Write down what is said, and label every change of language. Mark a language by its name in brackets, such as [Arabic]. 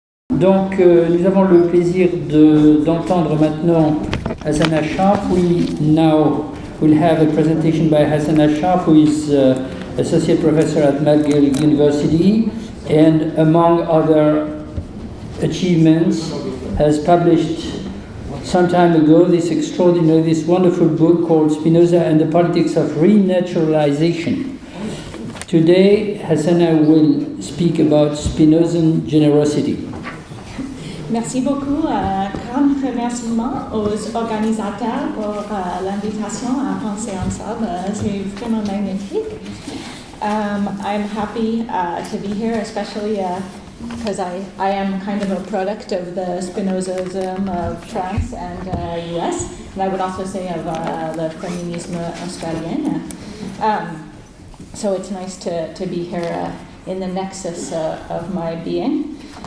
[French] Donc, nous avons le plaisir d'entendre maintenant Hasana Sharp. [English] We now will have a presentation by Hasana Sharp, who is Associate Professor at McGill University, and among other achievements, has published some time ago this wonderful book called Spinoza and the Politics of Renaturalization. Today, Hasana will speak about Spinozan generosity. [French] Merci beaucoup. Grand remerciement aux organisateurs pour l'invitation à penser ensemble. C'est vraiment magnifique. [English] I'm happy to be here, especially because I am kind of a product of the Spinozism of France and US, and I would also say of the [French] feminisme australien. [English] So it's nice to be here in the nexus of my being.